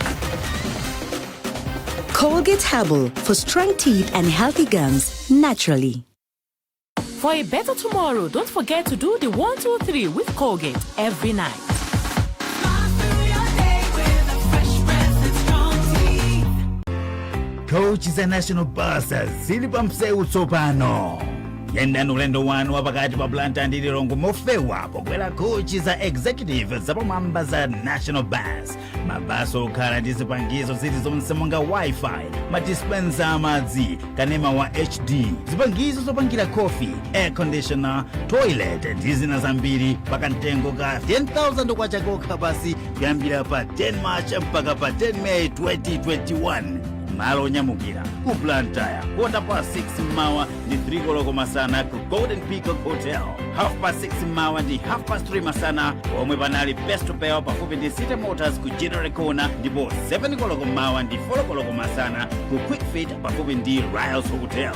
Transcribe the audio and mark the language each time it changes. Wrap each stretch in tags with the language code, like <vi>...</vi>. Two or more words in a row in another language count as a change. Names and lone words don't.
<en>Colgate Herbal for strong teeth and healthy gums naturally. For a better tomorrow, don't forget to do the 1, 2, 3 with Colgate every night.</en> <ny>Coach za National Buses zili pa msewu tsopano. Yendani ulendo wanu wapakati pa Blantyre ndi Lilongwe mofewa pokwera coach za executive zapamwamba za National Bus. Mabasi okhala ndi zipangizo zili zonse monga Wi-Fi, madispensa amadzi, kanema wa HD, zipangizo zopangira coffee,</ny> <en>air conditioner,</en> <ny>toilet ndi zina zambiri pakamtengo ka 10,000 kwacha kokha basi kuyambira pa 10 March mpaka pa 10 May 2021. Malo nyamukira ku Blantyre</ny> <en>quarter past 6</en> <ny>mmawa ndi 3 koloko masana ku Golden Peacock Hotel,</ny> <en>half past 6</en> <ny>mmawa ndi</ny> <en>half past 3</en> <ny>masana omwe panali Best Repair pafupi ndi City Motors ku General Corner, ndipo 7 koloko mmawa ndi 4 koloko masana ku Quick Fit pafupi ndi Riles Hotel.</ny>